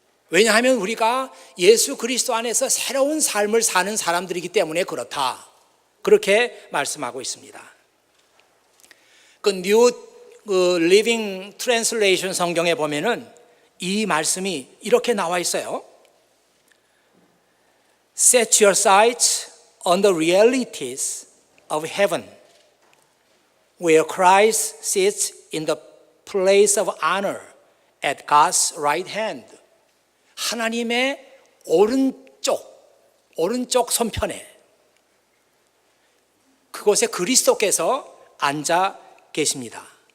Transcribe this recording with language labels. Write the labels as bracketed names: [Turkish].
[Korean] 왜냐하면 우리가 예수 그리스도 안에서 새로운 삶을 사는 사람들이기 때문에 그렇다, 그렇게 말씀하고 있습니다. 그 New Living Translation 성경에 보면은 이 말씀이 이렇게 나와 있어요. [English] Set your sights on the realities of heaven, where Christ sits in the place of honor at God's right hand. [Korean] 하나님의 오른쪽 손편에, 그곳에 그리스도께서 앉아 계십니다.